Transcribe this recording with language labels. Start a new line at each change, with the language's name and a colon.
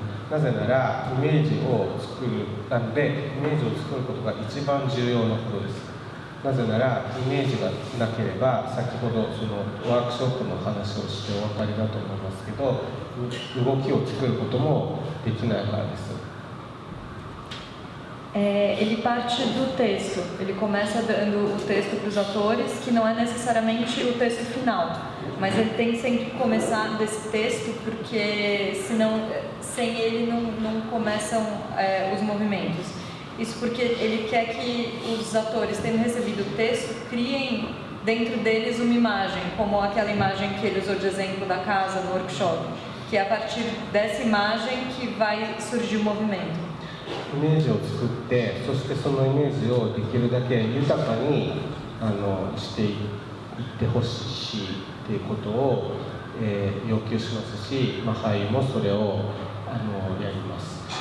Japanese: なぜならイメージを作るのでイメージを作ることが一番重要なことです。なぜならイメージがなければ先ほどそのワークショップの話をしてお分かりだと思いますけど動きを作ることもできないからです。
Portuguese: Ele parte do texto, ele começa dando o texto para os atores, que não é necessariamente o texto final, mas ele tem sempre que começar desse texto, porque senão, sem ele não começam os movimentos. Isso porque ele quer que os atores, tendo recebido o texto, criem dentro deles uma imagem, como aquela imagem que ele usou de exemplo da casa no workshop. que é a partir dessa imagem que vai surgir o movimento.
Japanese: イメージを作って、そしてそのイメージをできるだけ豊かにしていってほしいということを、要求しますし、俳優もそれをやります。